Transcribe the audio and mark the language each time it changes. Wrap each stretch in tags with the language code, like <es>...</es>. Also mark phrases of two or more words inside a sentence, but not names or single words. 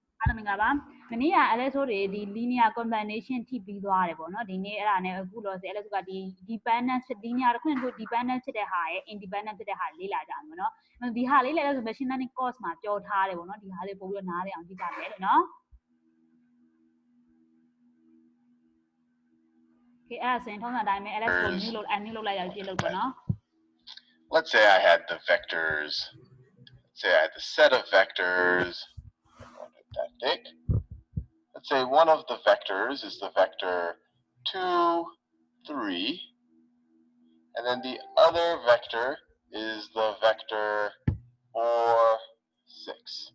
<my>မင်္ဂလာပါ။ဒီနေ့က LS တွေဒီ</my> <en>linear combination</en> <my>ထိပြီးသွားတယ်ပေါ့နော်။ဒီနေ့အဲ့ဒါနဲ့အခုလောဆယ် LS ကဒီ</my> <en>dependent linear</en> <my>တစ်ခုနဲ့တစ်ခု dependent ဖြစ်တဲ့ဟာရဲ့ independent ဖြစ်တဲ့ဟာလေ့လာကြမယ်ပေါ့နော်။ဒီဟာလေးလည်းဆို</my> <en>machine learning course</en> <my>မှာပြောထားတယ်ပေါ့နော်။ဒီဟာလေးပို့ပြီးတော့နားလည်အောင်ကြည့်ကြမယ်လို့နော်။ Okay အဲ့ဒါဆိုရင်ထုံးစံအတိုင်းပဲ LS ကို unmute လုပ်လိုက်ရအောင်ကြည့်လို့ပေါ့နော်။</my> <en>Let's say I had the vectors. Say I had the set of vectors. That big. Let's say one of the vectors is the vector 2, 3, and then the other vector is the vector 4, 6.</en>